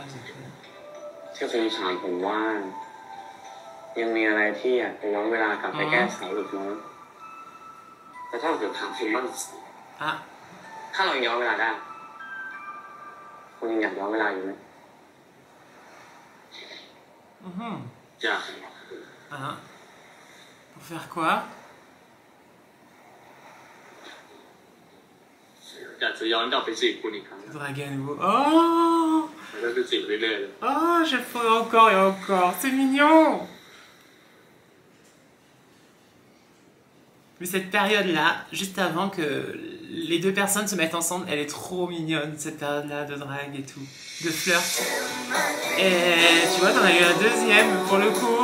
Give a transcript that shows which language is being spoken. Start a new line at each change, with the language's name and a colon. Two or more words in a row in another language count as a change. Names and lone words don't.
Thai: ที่คุณถามผมว่า ยังมีอะไรที่อยากจะย้อนเวลากลับไปแก้ไขอีกไหมแต่ถ้าเกิดถามคุณบ้าง ah, ถ้าเราย้อนเวลาได้ คุณยังอยากย้อนเวลาอยู่ไหม อยาก
French: ah. Pour faire quoi?
Thai: อยากจะย้อนกลับไปจีบคุณอีกครั้ง
French: Draguer à nouveau. Oh!
Thai: แล้วก็ไปจีบเรื่อยๆเลย
French: Oh, je ferai encore et encore. C'est mignon! Mais cette période-là, juste avant que les deux personnes se mettent ensemble, elle est trop mignonne, cette période-là de drague et tout, de flirt. Et tu vois, t'en as eu un deuxième pour le coup.